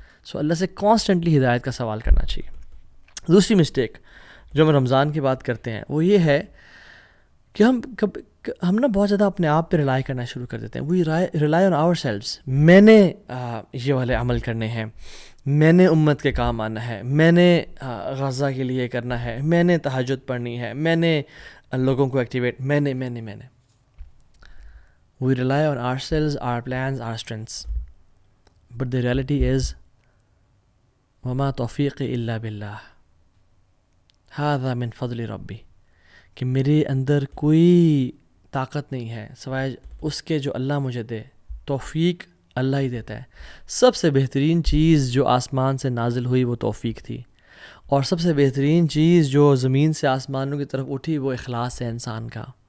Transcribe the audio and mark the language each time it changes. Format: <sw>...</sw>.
<ur>سو اللہ سے کانسٹنٹلی ہدایت کا سوال کرنا چاہیے. دوسری مسٹیک جو ہم رمضان کی بات کرتے ہیں وہ یہ ہے کہ ہم نا بہت زیادہ اپنے آپ پہ ریلائی کرنا شروع کر دیتے ہیں.</ur> <en>We rely on ourselves.</en> <ur>میں نے یہ والے عمل کرنے ہیں، میں نے امت کے کام آنا ہے، میں نے غزہ کے لیے کرنا ہے، میں نے تہجد پڑھنی ہے، میں نے لوگوں کو ایکٹیویٹ، میں نے.</ur> <en>We rely on ourselves, our plans, our strengths. But the reality is</en> <ar>وَمَا تَوْفِيقِ إِلَّا بِاللَّهِ هَذَا مِنْ فَضْلِ رَبِّي.</ar> <ur>کہ میرے اندر کوئی طاقت نہیں ہے سوائے اس کے جو اللہ مجھے دے. توفیق اللہ ہی دیتا ہے. سب سے بہترین چیز جو آسمان سے نازل ہوئی وہ توفیق تھی، اور سب سے بہترین چیز جو زمین سے آسمانوں کی طرف اٹھی وہ اخلاص ہے انسان کا.</ur>